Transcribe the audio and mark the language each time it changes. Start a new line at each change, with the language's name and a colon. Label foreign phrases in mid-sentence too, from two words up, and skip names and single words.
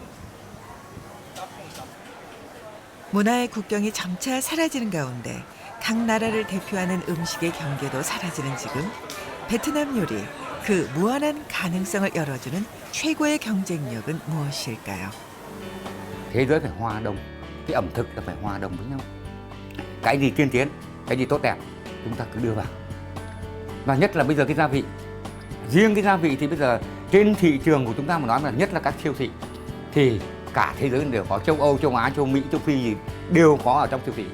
Korean: 문화의 국경이 점차 사라지는 가운데 각 나라를 대표하는 음식의 경계도 사라지는 지금 베트남 요리, 그 무한한 가능성을 열어주는 최고의 경쟁력은 무엇일까요?
Vietnamese: Thế giới phải hòa đồng, cái ẩm thực là phải hòa đồng với nhau. Cái gì tiên tiến, cái gì tốt đẹp, chúng ta cứ đưa vào. Và nhất là bây giờ cái gia vị. Riêng cái gia vị thì bây giờ trên thị trường của chúng ta mà nói là nhất là các siêu thị thì cả thế giới đều có, châu Âu, châu Á, châu Mỹ, châu Phi gì đều có ở trong siêu thị cả.